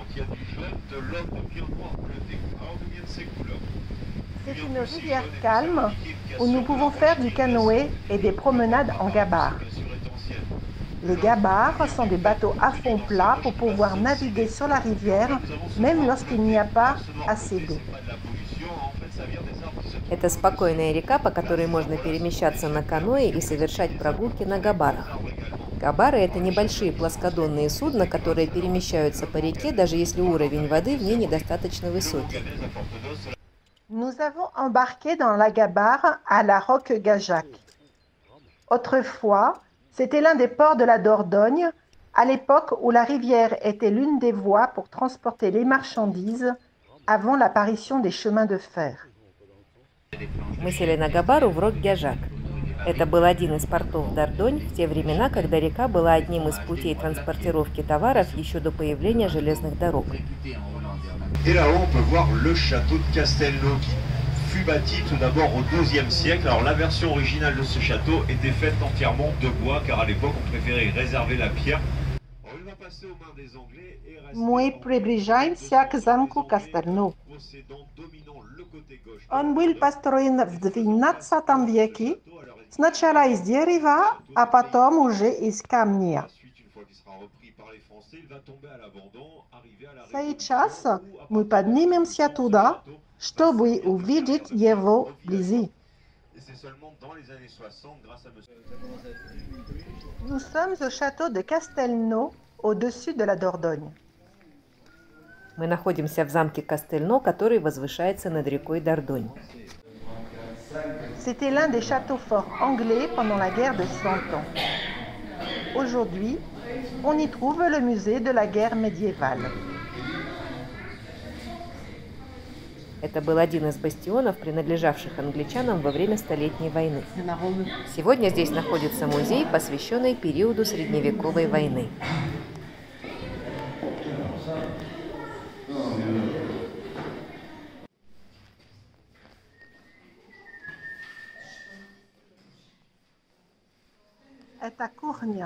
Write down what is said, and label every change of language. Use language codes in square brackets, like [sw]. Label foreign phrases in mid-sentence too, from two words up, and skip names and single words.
[fr] Il y a du jaune, de l'autre, de bien noir bleuté. Alors d'où viennent ces couleurs? C'est une rivière calme où nous pouvons faire du canoë et des promenades en gabar. Les gabars sont des bateaux à fond plat pour pouvoir naviguer sur la rivière, même lorsqu'il n'y a pas assez d'eau. [ru] Это спокойная река, по которой можно перемещаться на каноэ и совершать прогулки на габарах. Габары – это небольшие плоскодонные судна, которые перемещаются по реке, даже если уровень воды в ней недостаточно высокий. [fr] Nous avons embarqué dans la gabar à la Roque-Gajac. Autrefois, c'était l'un des ports de la Dordogne, à l'époque où la rivière était l'une des voies pour transporter les marchandises avant l'apparition des chemins de fer. [ru] Мы сели на габару в Рок-Гяжак. Это был один из портов Дордонь в те времена, когда река была одним из путей транспортировки товаров еще до появления железных дорог. [fr] Et là-haut, on peut voir le château de Castelnau qui fut bâti tout d'abord au XIIe siècle. Alors la version originale de ce château était faite entièrement de bois, car à l'époque on préférait réserver la pierre. Il va passer aux mains des Anglais et rester [ru] Мы приближаемся к замку Кастерну. Он был построен в XII веке, сначала из дерева, а потом уже из камня. Сейчас мы поднимемся туда, чтобы увидеть его вблизи. [fr] Nous sommes au château de Castelnau, au-dessus de la Dordogne. [ru] Мы находимся в замке Кастельно, который возвышается над рекой Дордонь. [fr] C'était l'un des châteaux forts anglais pendant la guerre de 100 ans. Aujourd'hui, on y trouve le musée de la guerre médiévale. [ru] Это был один из бастионов, принадлежавших англичанам во время Столетней войны. Сегодня здесь находится музей, посвященный периоду средневековой войны. Это кухня.